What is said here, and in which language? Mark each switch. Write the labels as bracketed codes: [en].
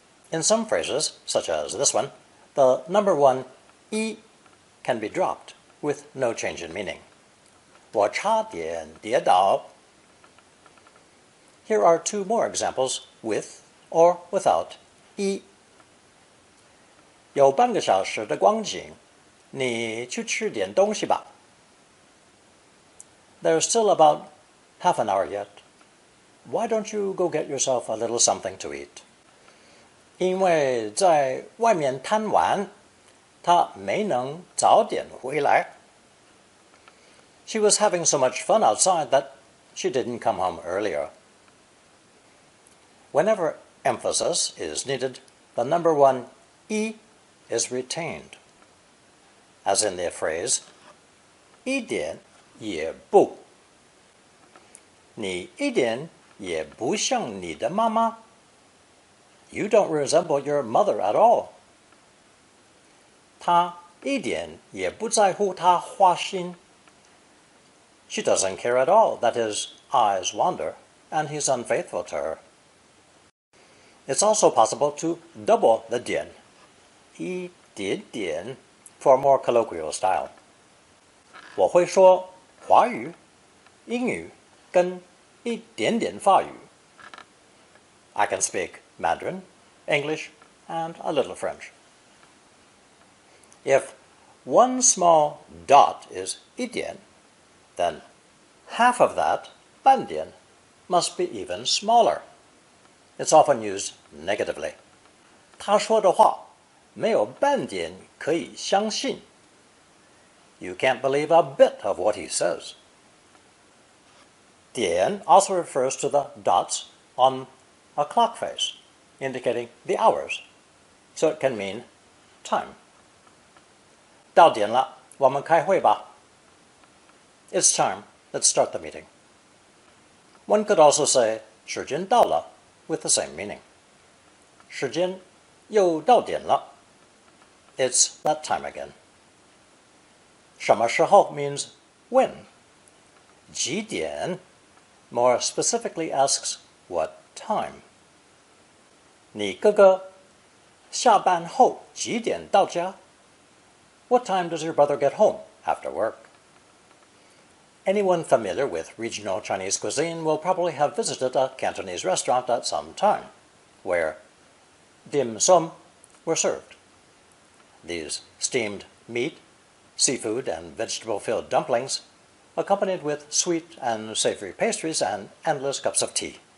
[en] In some phrases, such as this one, the number one 一 can be dropped with no change in meaning. [zh] 我差点跌倒. [en] Here are two more examples with or without 一. [zh] 有半个小时的光景，你去吃点东西吧. [en] There's still about half an hour yet. Why don't you go get yourself a little something to eat? [zh] 因为在外面贪玩，他没能早点回来. [en] She was having so much fun outside that she didn't come home earlier. Whenever emphasis is needed, the number one 一 is retained. As in the phrase, [zh] 一点也不. 你一点也不像你的妈妈. [en] You don't resemble your mother at all. [zh] 她一点也不在乎她花心. [en] She doesn't care at all that his eyes wander and he's unfaithful to her. It's also possible to double the 点, 一点点, for more colloquial style. [zh] 我会说华语、英语跟一点点法语. [en] I can speak Mandarin, English, and a little French. If one small dot is 一点, then half of that, 半点, must be even smaller. It's often used negatively. [zh] 他说的话没有半点可以相信. [en] You can't believe a bit of what he says. 点 also refers to the dots on a clock face, indicating the hours, so it can mean time. [zh] 到点了，我们开会吧. [en] It's time. Let's start the meeting. One could also say [zh] 时间到了 [en] with the same meaning. [zh] 时间又到点了. [en] It's that time again. 什么时候 means when. 几点 more specifically asks what time. [zh] 你哥哥下班后几点到家? [en] What time does your brother get home after work? Anyone familiar with regional Chinese cuisine will probably have visited a Cantonese restaurant at some time, where dim sum were served. These steamed meat, seafood, and vegetable-filled dumplings, accompanied with sweet and savory pastries and endless cups of tea.